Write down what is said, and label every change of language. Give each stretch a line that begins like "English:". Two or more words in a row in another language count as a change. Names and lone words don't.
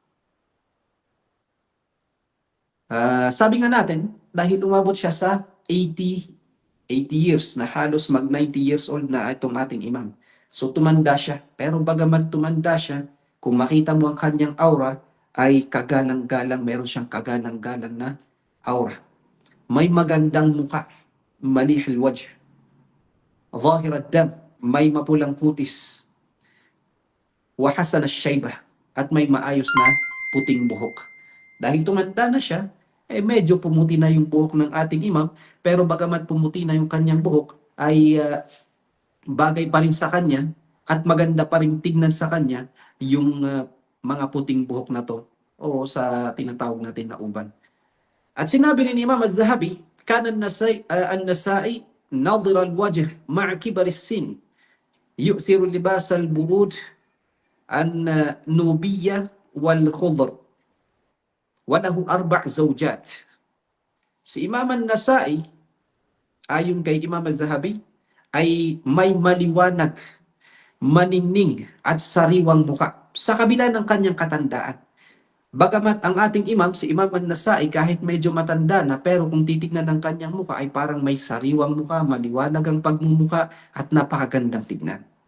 Filipino: Sabi nga natin, dahil umabot siya sa 80 years, na halos mag 90
English: years old
Filipino: na itong ating imam. So tumanda siya, pero bagaman tumanda siya, kung makita mo ang kanyang aura, ay kagalang-galang, meron siyang kagalang-galang na aura. May magandang muka,
Arabic: مليح الوجه، ظاهر الدم,
Filipino: may mapulang kutis,
Arabic: وحسن الشيبة,
Filipino: at may maayos na puting buhok. Dahil tumanda na siya, medyo pumuti na yung buhok ng ating imam, pero bagamat pumuti na yung kanyang buhok, ay bagay pa rin sa kanya at maganda pa rin tignan sa kanya yung mga puting buhok na to, o sa tinatawag natin na uban. At sinabi ni Imam Az-Zahabi,
Arabic: كان النسائي نضر الوجه مع كبر السن، يؤثر لباس البرود النوبية والخضر، وله 4 زوجات.
Filipino: Si Imam An-Nasai, ayon kay Imam Az-Zahabi, ay may maliwanag, maningning at sariwang muka sa kabila ng kanyang katandaan. Bagamat ang ating imam, si Imam An-Nasai, kahit medyo matanda na, pero kung titignan ng kanyang muka ay parang may sariwang muka, maliwanag ang pagmumuka at napakagandang tignan.